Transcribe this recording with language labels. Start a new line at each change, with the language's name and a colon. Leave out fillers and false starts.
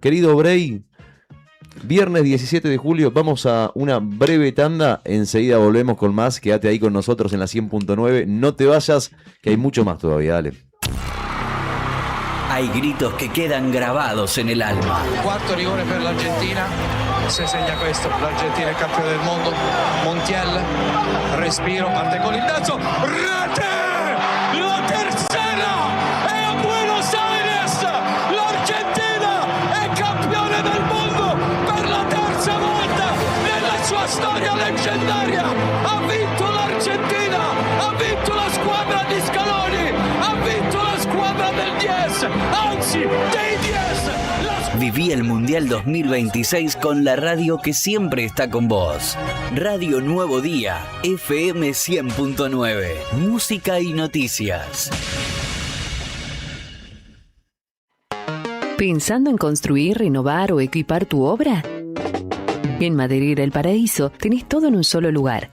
Spanish: Querido Bray, viernes 17 de julio, vamos a una breve tanda. Enseguida volvemos con más. Quédate ahí con nosotros en la 100.9. No te vayas, que hay mucho más todavía. Dale. Hay gritos que quedan grabados en el alma.
Italian: Quarto rigore per l'Argentina, se segna questo, l'Argentina è campione del mondo, Montiel, respiro, parte con il terzo, rete! La tercera è a Buenos Aires, l'Argentina è campione del mondo per la terza volta nella sua storia leggendaria, ha vinto l'Argentina, ha vinto la squadra di Scaloni, ha vinto la squadra del 10, anzi dei 10,
Spanish: Viví el Mundial 2026 con la radio que siempre está con vos. Radio Nuevo Día, FM 100.9. Música y noticias. ¿Pensando en construir, renovar o equipar tu obra? En Maderera El Paraíso tenés todo en un solo lugar.